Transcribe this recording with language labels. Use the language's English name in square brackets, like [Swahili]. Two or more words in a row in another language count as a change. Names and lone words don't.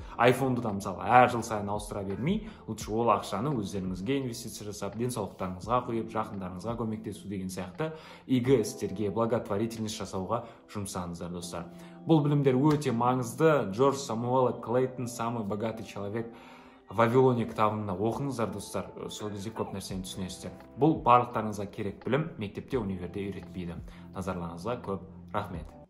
[Kazakh] Айфонды да мысалы әр жыл сайын ауыстыра бермей, лучше ол ақшаны өздеріңізге инвестиция жасап, денсаулықтарыңызға құйып, жақындарыңызға көмектесу деген сияқты игі істерге, благотворительность жасауға жұмсаңыздар достар. Бұл білімдер өте маңызды. Джордж Самуэл Клейтон, самый богатый человек в Вавилоне кітабында оқыңыздар достар, сол кезде көп нәрсені түсінесіздер. Бұл барлықтарыңызға керек білім, мектепте, универде үйретпейді. Назарларыңызға көп рахмет.